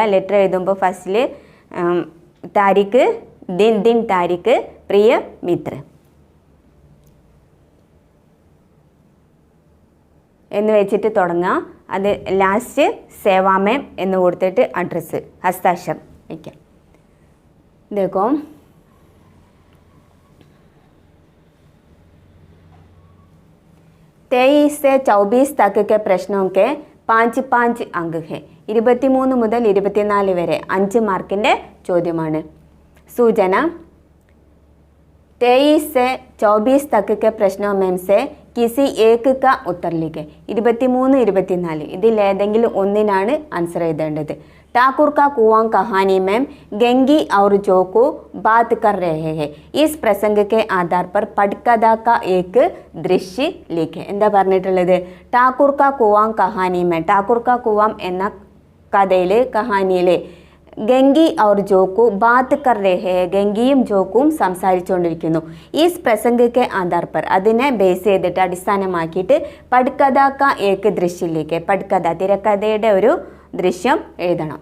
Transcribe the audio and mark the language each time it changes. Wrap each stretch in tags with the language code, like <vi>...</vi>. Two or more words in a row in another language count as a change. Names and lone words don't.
<ml>ലെറ്റർ എഴുതുമ്പോൾ ഫസ്റ്റിൽ താരിഖ്,</ml> <hi>दिन तारीख, प्रिय मित्र</hi> <ml>എന്ന് വെച്ചിട്ട് തുടങ്ങുക. അത് ലാസ്റ്റ് സേവാമേം എന്ന് കൊടുത്തിട്ട് അഡ്രസ്സ് ഹസ്താക്ഷർ വയ്ക്കാം.</ml> <hi>देखो 23 से 24 तक के प्रश्नों के 5 अंक है.</hi> <ml>23 മുതൽ 24 വരെ 5 മാർക്കിൻ്റെ ചോദ്യമാണ്.</ml> <hi>സൂചന 23 से 24 तक के प्रश्नों में से किसी एक का उत्तर लिखे.</hi> <ml>23, 24 ഇതിലേതെങ്കിലും ഒന്നിനാണ് ആൻസർ എഴുതേണ്ടത്.</ml> <hi>ठाकुर का कुआं कहानी में गंगी और जोकू बात कर रहे हैं. इस प्रसंग के आधार पर पटकथा का एक दृश्य लिखे.</hi> <ml>എന്താ പറഞ്ഞിട്ടുള്ളത്?</ml> <hi>ठाकुर का कुआं कहानी में,</hi> <ml>ഠാക്കൂർ കാ കുവാം എന്ന കഥയിൽ കഹാനിയിൽ</ml> <hi>गंगी और जोकू बात कर रहे,</hi> <ml>ഗംഗിയും ജോക്കും സംസാരിച്ചുകൊണ്ടിരിക്കുന്നു. ഈ</ml> <hi>प्रसंग के आधार पर,</hi> <ml>അതിനെ ബേസ് ചെയ്തിട്ട് അടിസ്ഥാനമാക്കിയിട്ട്</ml> <hi>पटकथा का एक</hi> <ml>ദൃശ്യയിലേക്ക്, പട്കഥ തിരക്കഥയുടെ ഒരു ദൃശ്യം എഴുതണം.</ml>